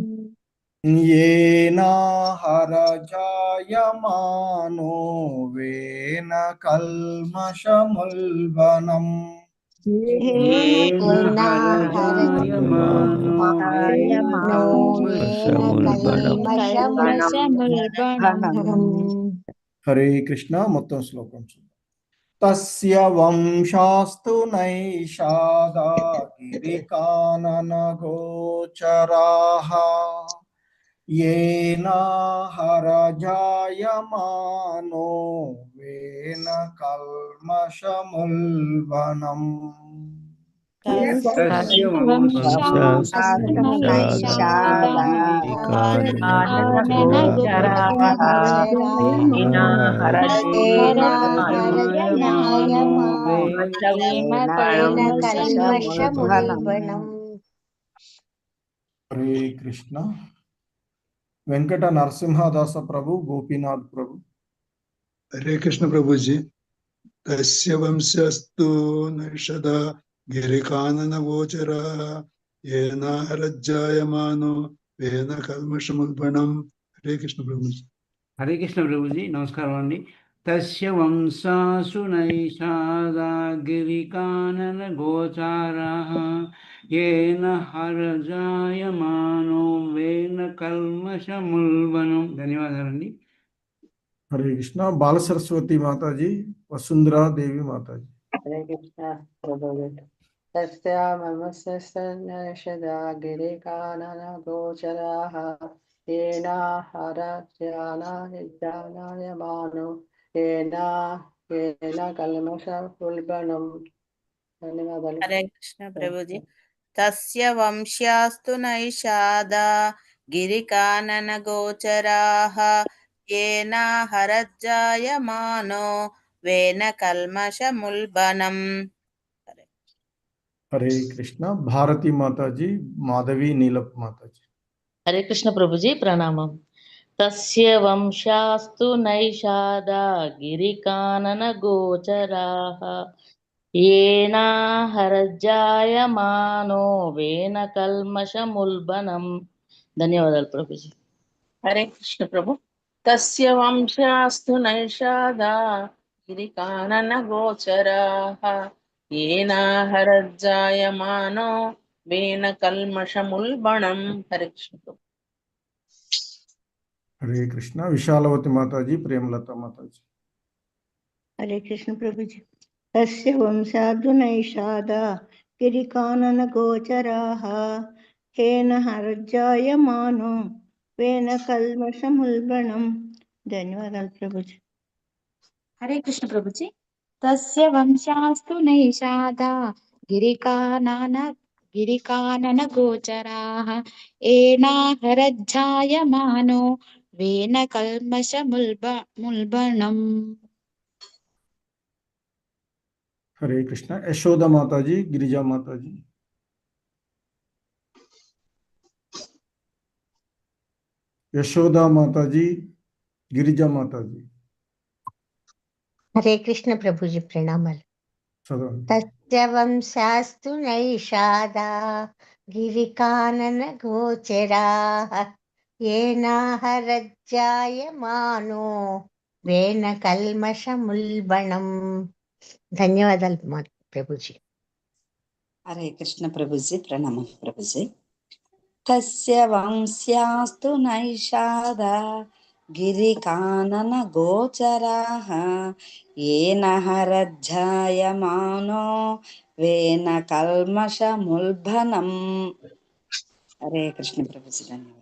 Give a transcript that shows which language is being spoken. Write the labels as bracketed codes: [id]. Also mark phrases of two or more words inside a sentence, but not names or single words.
[sa] येन हरजायमानो वेन कल्मषमुल्बणम् येन हरजायमानो वेन नो येन कल्मषमुल्बणम् हरे कृष्ण [te] మొత్తం శ్లోకం [sa] तस्य वंशास्तु नैषादा गिरिकाननगोचराः येन हरजायमानो वेन कल्मषमुल्बणम् तस्य वंशास्तु नैषादा गिरिकाननगोचराः येन हरजायमानो वेन कल्मषमुल्बणम् हरे कृष्ण वेंकट नरसिंहदास प्रभु गोपीनाथ प्रभु हरे कृष्ण प्रभु जी। तस्य वंशस्तु नैषदा गिरिकानन गोचरा येन हरज्जायमानो वेन कल्मषमुल्बणम्। हरे कृष्ण प्रभु जी। हरे कृष्ण प्रभु जी [te] నమస్కార అండి [sa] तस्य वंशासु नैषादा गिरिकाननगोचराः येन हरजायमानो वेन कल्मषमुल्बणम् धन्यवादाలండి हरे कृष्ण बाल सरस्वती माता जी वसुंधरा देवी माता जी हरे कृष्ण प्रभु तस्य ममस्य गिरिकाननगोचराः येन हरजायमानो येन कल्मषमुल्बणम् धन्यवादाలు हरे कृष्ण प्रभुजी तस्य वंश्यास्तु नैषादा गिरिकाननगोचराः येन हरज्जायमानो वेन कल्मषमुल्बणम् हरे कृष्ण भारती माता जी माधवी नीलप माता जी हरे कृष्ण प्रभु जी प्रणामम तस्य वंशास्तु नैषादा गिरिकानन गोचराः येन हरजायमानो वेन कल्मषमुल्बणम् [te] ధన్యవాదాలు ప్రభుజీ [sa] हरे कृष्ण प्रभु तस्य वंशास्तु नैषादा गिरिकाननगोचराः येन हरज्जायमानो वेन कल्मषमुल्बणम् हरे कृष्ण प्रभु हरे कृष्ण विशालवती माता जी प्रेमलता माता जी हरे कृष्ण प्रभु जी तस्य वंशादु नैषादा गिरिकाननगोचराः येन हरजायमानो वेन कल्मषमुल्बणम् [te] ధన్యవాదాలు ప్రభుజీ [sa] हरे कृष्ण प्रभु जी तस्य वंशास्तु नैषादा गिरिकानन गोचराः येना हरज्जायमानो वेन कल्मषमुल्बणम् हरे कृष्ण यशोदा माता जी गिरिजा माता जी यशोदा माता जी गिरिजा माता जी हरे कृष्ण प्रभुजी प्रणामाలు चलो तस्य वंशास्तु नैषादा गिरिकाननगोचराः येन हरज्जायमानो वेन कल्मषमुल्बणम् [te] ధన్యవాదాలు ప్రభుజీ [sa] हरे कृष्ण प्रभुजी प्रणाम प्रभुजी तस्य वंश्यास्तु नैषादा गिरिकानन गोचराः येन हरज्जायमानो वेन कल्मषमुल्बणम् [te] హరే కృష్ణ ప్రభుజీ ధన్యవాదాలు.